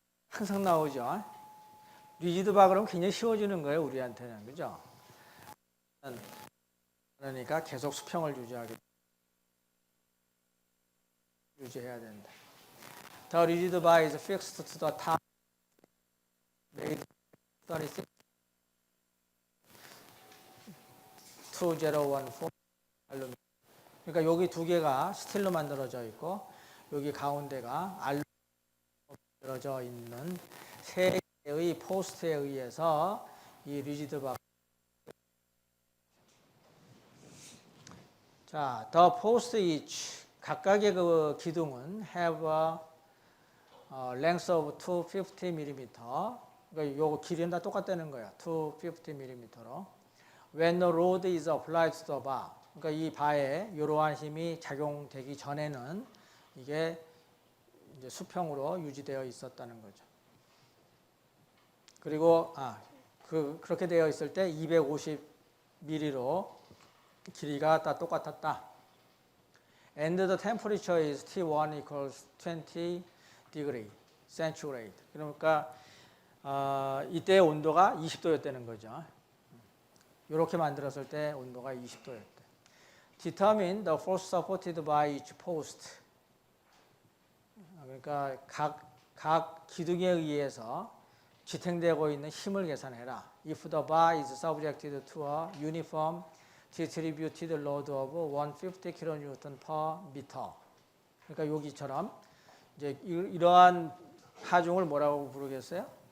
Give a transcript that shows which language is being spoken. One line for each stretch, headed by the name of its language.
Korean: 항상 나오죠. 리지드바 그러면 굉장히 쉬워지는 거예요, 우리한테는. 그죠? 그러니까 계속 수평을 유지해야 된다.
English: The rigid bar is fixed to the top. made 36 2014 알루미늄.
Korean: 그러니까 여기 두 개가 스틸로 만들어져 있고, 여기 가운데가 알루미늄으로 만들어져 있는 세 개의 포스트에 의해서 이 리지드 바.
English: 자, the post each,
Korean: 각각의 그 기둥은
English: have a length of 250mm.
Korean: 그러니까 요거 길이는 다 똑같다는 거야. 250mm로.
English: When the load is applied to the bar.
Korean: 그러니까 이 바에 이러한 힘이 작용되기 전에는 이게 이제 수평으로 유지되어 있었다는 거죠. 그리고 그렇게 되어 있을 때 250mm로 길이가 다 똑같았다.
English: And the temperature is T1 equals 20 degree centigrade.
Korean: 그러니까 이때 온도가 20도였다는 거죠. 이렇게 만들었을 때 온도가 20도였대.
English: Determine the force supported by each post.
Korean: 그러니까 각 기둥에 의해서 지탱되고 있는 힘을 계산해라.
English: If the bar is subjected to a uniform distributed load of 150 kN per meter.
Korean: 그러니까 여기처럼 이제 이러한 하중을 뭐라고 부르겠어요?